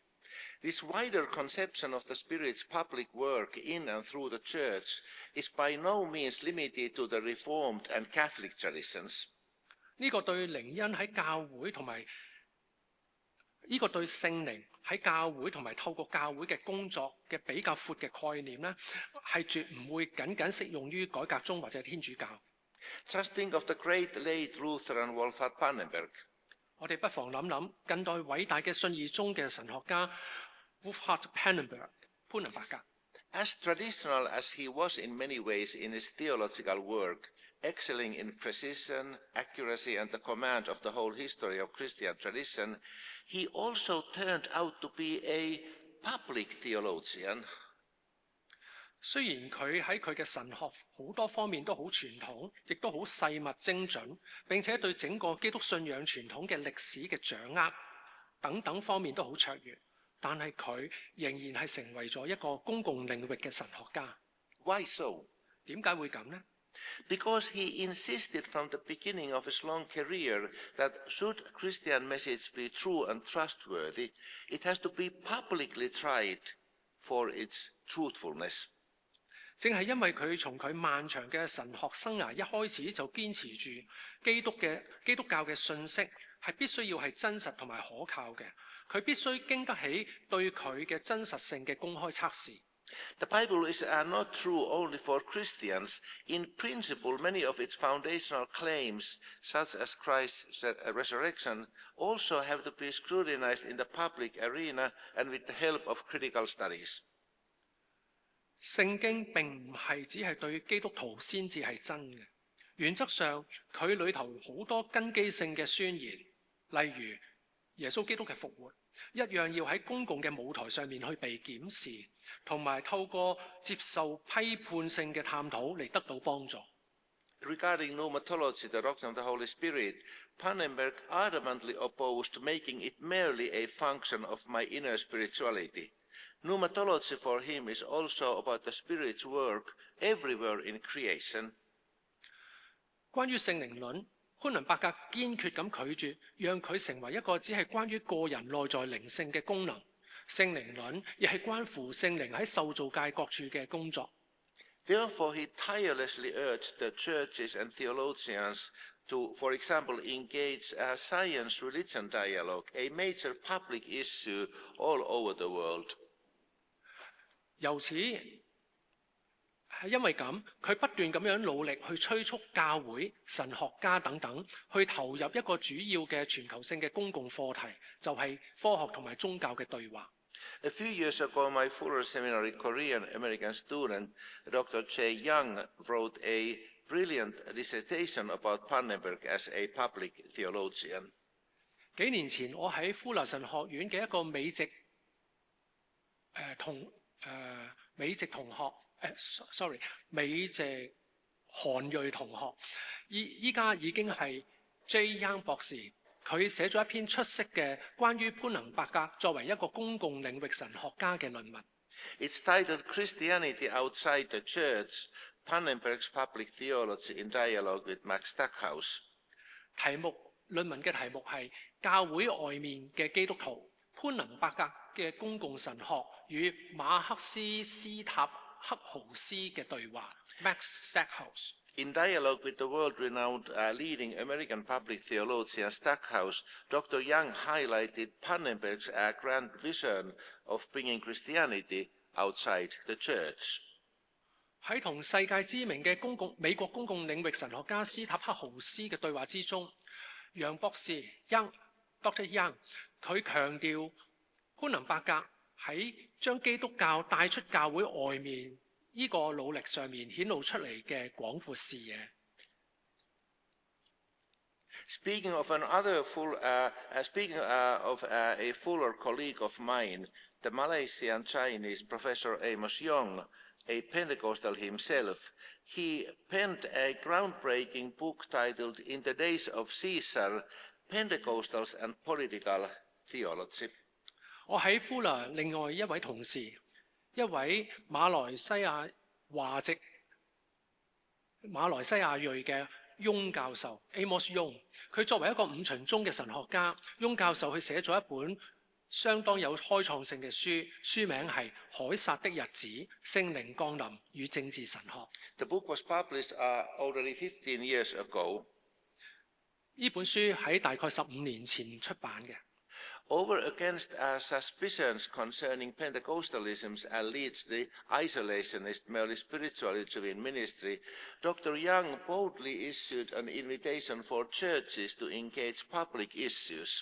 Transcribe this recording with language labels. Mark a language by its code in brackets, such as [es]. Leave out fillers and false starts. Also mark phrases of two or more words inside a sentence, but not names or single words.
[en] This wider conception of the Spirit's public work in and through the church is by no means limited to the Reformed and Catholic traditions. [yue] 呢個對靈恩喺教會同埋呢個對聖靈喺教會同埋透過教會嘅工作嘅比較闊嘅概念呢，係絕唔會僅僅適用於改革宗或者天主教。 [en] Just think of the great late Lutheran Wolfhard Pannenberg. [yue] 我哋不妨諗諗近代偉大嘅信義宗嘅神學家 Wolfhard Pannenberg 潘能伯格。 [en] As traditional as he was in many ways in his theological work, excelling in precision, accuracy, and the command of the whole history of Christian tradition, he also turned out to be a public theologian. [yue] 雖然佢喺佢嘅神學好多方面都好傳統，亦都好細密精準，並且對整個基督信仰傳統嘅歷史嘅掌握等等方面都好卓越，但係佢仍然係成為咗一個公共領域嘅神學家。 [en] Why so? [yue] 點解會咁呢？ [en] Because he insisted from the beginning of his long career that should Christian message be true and trustworthy, it has to be publicly tried for its truthfulness. [yue] 正係因為佢從佢漫長嘅神學生涯一開始就堅持住基督教嘅信息係必須要係真實同埋可靠嘅，佢必須經得起對佢嘅真實性嘅公開測試。 [en] The Bible is not true only for Christians. In principle, many of its foundational claims, such as Christ's resurrection, also have to be scrutinized in the public arena and with the help of critical studies. [yue] 聖經並唔係只係對基督徒先至係真嘅，原則上佢裏頭好多根基性嘅宣言，例如耶穌基督嘅復活，一樣要喺公共嘅舞台上面去被檢視，同埋透過接受批判性嘅探討嚟得到幫助。 [en] Regarding pneumatology, the doctrine of the Holy Spirit, Pannenberg adamantly opposed making it merely a function of my inner spirituality. Pneumatology for him is also about the Spirit's work everywhere in creation. [yue] 關於聖靈論，潘能伯格堅決咁拒絕讓佢成為一個只係關於個人內在靈性嘅功能。聖靈論亦係關乎聖靈喺受造界各處嘅工作。 [en] Therefore, he tirelessly urged the churches and theologians to, for example, engage a science-religion dialogue, a major public issue all over the world. [yue] 由此係因為咁，佢不斷咁樣努力去催促教會、神學家等等去投入一個主要嘅全球性嘅公共課題，就係科學同埋宗教嘅對話。 [en] A few years ago, my Fuller Seminary Korean-American student, Dr. Jae Young, wrote a brilliant dissertation about Pannenberg as a public theologian. [yue] 幾年前，我喺富勒神學院嘅一個美籍韓裔同學，依家已經係 Jae Young 博士，佢寫咗一篇出色嘅關於潘能伯格作為一個公共領域神學家嘅論文。 [en] It's titled Christianity Outside the Church, Pannenberg's Public Theology in Dialogue with Max Stackhouse. [yue] 論文嘅題目係教會外面嘅基督徒潘能伯格嘅公共神學與馬克斯斯塔克豪斯嘅對話 Max Stackhouse. [en] In dialogue with the world-renowned leading American public theologian Stackhouse, Dr. Young highlighted Pannenberg's grand vision of bringing Christianity outside the church. [yue] 喺同世界知名嘅美國公共領域神學家斯塔克豪斯嘅對話之中，楊博士 Dr. Young 佢強調潘能伯格喺將基督教帶出教會外面呢個努力上面顯露出嚟嘅廣闊視野。 [en] Speaking of a Fuller colleague of mine, the Malaysian Chinese Professor Amos Yong, a Pentecostal himself, he penned a groundbreaking book titled In the Days of Caesar, Pentecostals and Political Theology. [yue] 我喺富勒另外一位同事，一位馬來西亞裔嘅翁教授 Amos Yong， 佢作為一個五旬宗嘅神學家，翁教授佢寫咗一本相當有開創性嘅書，書名係《凱撒的日子：聖靈降臨與政治神學》。 [en] The book was published already 15 years ago. [yue] 呢本書喺大概15年前出版嘅。 [en] Over against suspicions concerning Pentecostalism's allegedly isolationist, merely spiritually driven ministry, Dr. Young boldly issued an invitation for churches to engage public issues.